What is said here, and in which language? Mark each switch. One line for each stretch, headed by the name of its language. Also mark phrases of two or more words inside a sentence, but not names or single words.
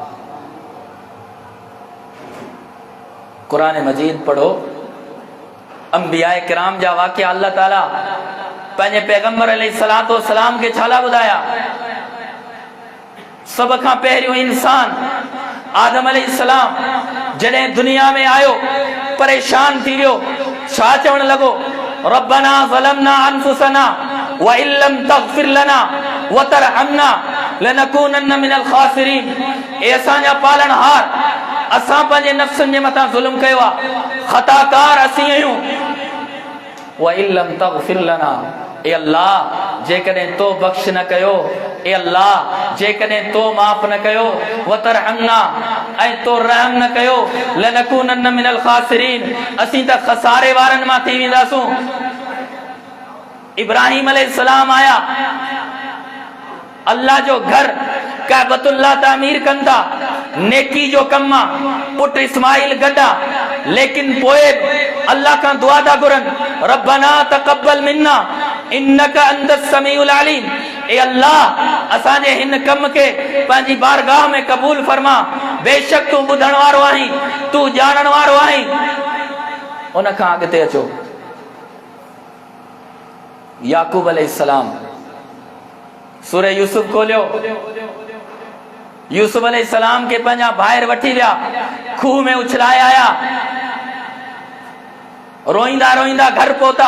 Sindhi: कुरान मजीद पढ़ो, अंबिया किराम जा वाक़िया अल्लाह ताला पंहिंजे पैगंबर
Arabic: عليه الصلاة والسلام
Sindhi: खे छा लाइ ॿुधाया? सभ खां पहिरियों इंसान आदम अलैहिस्सलाम जॾहिं दुनिया में आयो, परेशान थी वियो, छा चवण लॻो?
Arabic: ربنا ظلمنا أنفسنا وإن لم تغفر لنا وترحمنا لنكونن من الخاسرين.
Sindhi: ए असांजा पालनहार, असां पंहिंजे नफ़्सनि जे मथां ज़ुल्म कयो आहे, ख़ताकार असीं आहियूं।
Arabic: وإن لم تغفر لنا,
Sindhi: ए अल्लाह, जेकॾहिं तो बख़्श न कयो, ए अल्लाह, जेकॾहिं तो माफ़ न कयो,
Arabic: وترحمنا,
Sindhi: ऐं तो रहम न कयो,
Arabic: لنكونن من الخاسرين,
Sindhi: असीं त खसारे वारनि मां थी वेंदासूं। इब्राहिम अलैहिस्सलाम आया, अल्लाह जो घर काबतुल्लाह तामीर कनि था, नेकी जो कम आहे। पुट इस्माइल गॾा, लेकिन पोइ अल्लाह खां दुआ था घुरनि,
Arabic: ربنا تقبل منا إنك أنت السميع العليم.
Sindhi: ए अल्लाह, असांजे हिन कम खे पंहिंजी बारगाह में क़बूल फरमा, बेशक तूं ॿुधण वारो आहीं, तूं ॼाणण वारो आहीं। उन खां अॻिते अचो, याकूब अलैहिस्सलाम, सूरह यूसुफ खोलियो, यूसुफ अलैहिस्सलाम के पंजा ॿाहिरि वठी विया, खूह में उछलाए आया, रोईंदा रोईंदा घर पहुता।